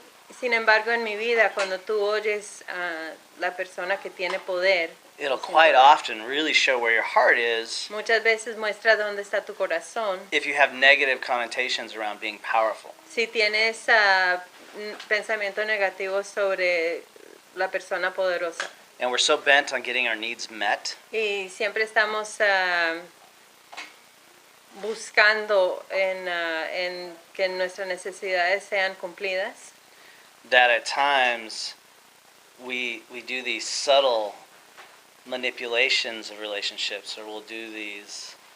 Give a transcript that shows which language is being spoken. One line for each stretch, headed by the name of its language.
Spanish: Sin embargo, en mi vida, cuando tú oyes a la persona que tiene poder,
English: it'll quite often really show where your heart is.
Spanish: Muchas veces muestra dónde está tu corazón.
English: If you have negative connotations around being powerful.
Spanish: Si tienes pensamiento negativo sobre la persona poderosa.
English: And we're so bent on getting our needs met.
Spanish: Y siempre estamos buscando en que nuestras necesidades sean cumplidas.
English: That at times we do these subtle manipulations of relationships, or we'll do these